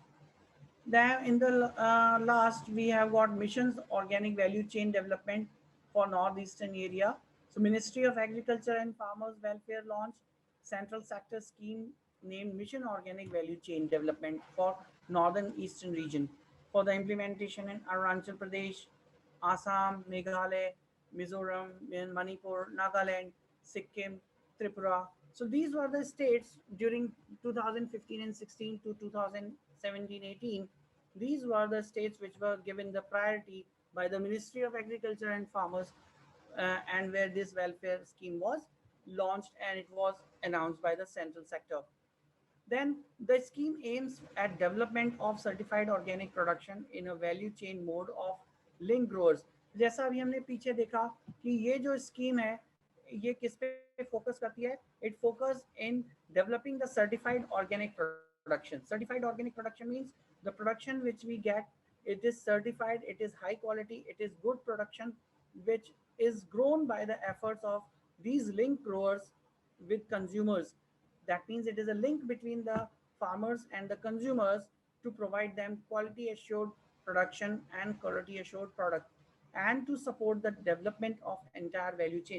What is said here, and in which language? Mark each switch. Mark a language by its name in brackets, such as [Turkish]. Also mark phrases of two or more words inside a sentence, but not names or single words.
[English] Then in the last, we have got missions organic value chain development for northeastern area. So Ministry of Agriculture and Farmers Welfare launched central sector scheme named Mission Organic Value Chain Development for northern eastern region for the implementation in Arunachal Pradesh, Assam, Meghalaya, Mizoram, Manipur, Nagaland, Sikkim, Tripura. So these were the states during 2015 and 16 to 2017-18. These were the states which were given the priority by the Ministry of Agriculture and Farmers, and where this welfare scheme was launched and it was announced by the central sector. Then the scheme aims at development of certified organic production in a value chain mode of link growers. [Hindi] जैसा अभी हमने पीछे देखा कि ये जो स्कीम है ये किस पे फोकस करती है, [English] it focus in developing the certified organic production. certified organic production means the production which we get, it is certified, it is high quality, it is good production which is grown by the efforts of these link growers with consumers. That means it is a link between the farmers and the consumers to provide them quality assured production and quality assured product, and to support the development of entire value chain.